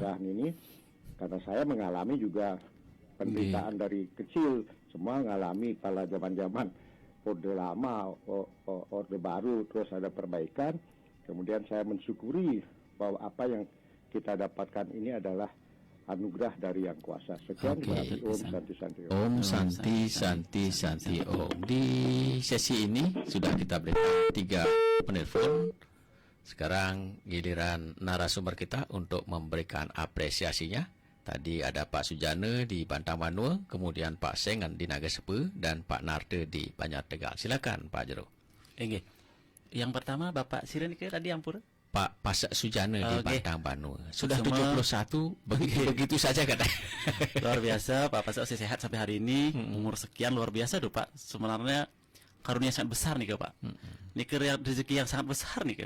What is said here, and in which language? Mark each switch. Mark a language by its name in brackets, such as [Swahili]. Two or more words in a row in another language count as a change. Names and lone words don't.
[Indonesian] pencerahan ini karena saya mengalami juga penderitaan dari kecil. Semua mengalami kala zaman-zaman orde lama, orde baru, terus ada perbaikan. Kemudian saya mensyukuri bahwa apa yang kita dapatkan ini adalah anugerah dari yang kuasa. Sekian, terima kasih. [Sanskrit] Om Santi Santi Om. Om Santi Santi Santi Om. [Indonesian] Di sesi ini sudah kita berikan 3 penelpon. Sekarang giliran narasumber kita untuk memberikan apresiasinya. Tadi ada Pak Sujana di Bantang Banua, kemudian Pak Sengan di Naga Sepe, dan Pak Narde di Banjar Tegal. Silakan Pak Jero. Nggih. Yang pertama Bapak Siren tadi ampun. Pak Pasak Sujana di Oke. Bantang Banua. Sudah Semua- 71, begitu saja katanya. Luar biasa Pak Pasok masih sehat sampai hari ini. Umur sekian luar biasa tuh Pak. Sebenarnya karunia sangat besar nih Pak. Ini rezeki yang sangat besar nih.